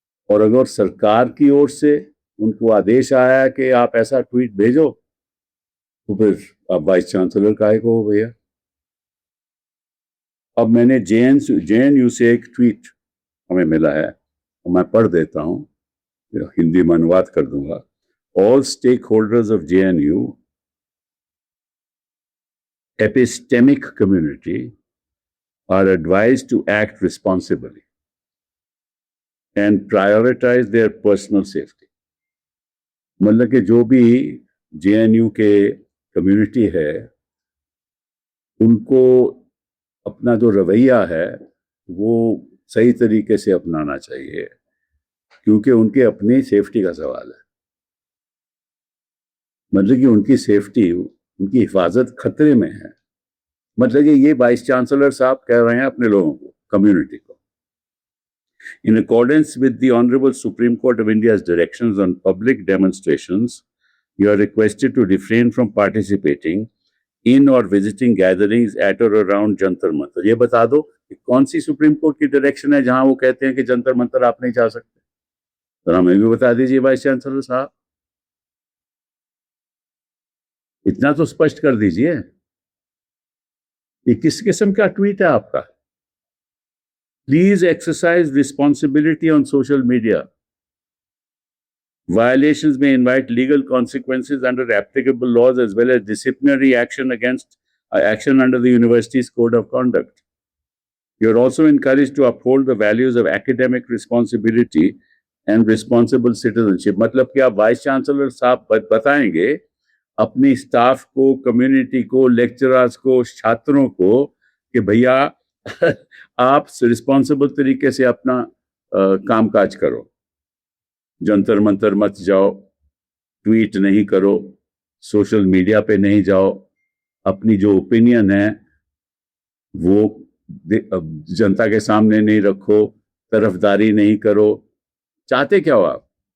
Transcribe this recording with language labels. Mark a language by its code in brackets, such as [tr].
[hi] और अगर सरकार की ओर से उनको आदेश आया है कि आप ऐसा ट्वीट भेजो, तो फिर आप वाइस चांसलर काहे को हो भैया। अब मैंने जेएनयू से एक ट्वीट हमें मिला है, तो मैं पढ़ देता हूँ, हिंदी में अनुवाद कर दूंगा। [en] All stakeholders of JNU epistemic community are advised to act responsibly and prioritize their personal safety. [hi] मतलब कि जो भी JNU के कम्युनिटी है, उनको अपना जो रवैया है वो सही तरीके से अपनाना चाहिए, क्योंकि उनके अपनी सेफ्टी का सवाल है। मतलब कि उनकी सेफ्टी, उनकी हिफाजत खतरे में है। मतलब कि ये वाइस चांसलर साहब कह रहे हैं अपने लोगों को, कम्युनिटी को। [en] In accordance with the Honorable Supreme Court of India's directions on public demonstrations, you are requested to refrain from participating in or visiting gatherings at or around Jantar Mantar. [hi] ये बता दो कि कौन सी सुप्रीम कोर्ट की डायरेक्शन है जहां वो कहते हैं कि जंतर मंतर आप नहीं जा सकते। तो हमें भी बता दीजिए वाइस चांसलर साहब, इतना तो स्पष्ट कर दीजिए। ये किस किस्म का ट्वीट है आपका? [en] Please exercise responsibility on social media. Violations may invite legal consequences under applicable laws as well as disciplinary action action under the university's code of conduct. You are also encouraged to uphold the values of academic responsibility and responsible citizenship. [hi] मतलब कि आप vice chancellor साहब बताएंगे अपनी staff को, community को, lecturers को, छात्रों को कि भैया आप रिस्पॉन्सिबल तरीके से अपना कामकाज करो, जंतर मंतर मत जाओ, ट्वीट नहीं करो, सोशल मीडिया पे नहीं जाओ, अपनी जो ओपिनियन है वो जनता के सामने नहीं रखो, तरफदारी नहीं करो। चाहते क्या हो आप?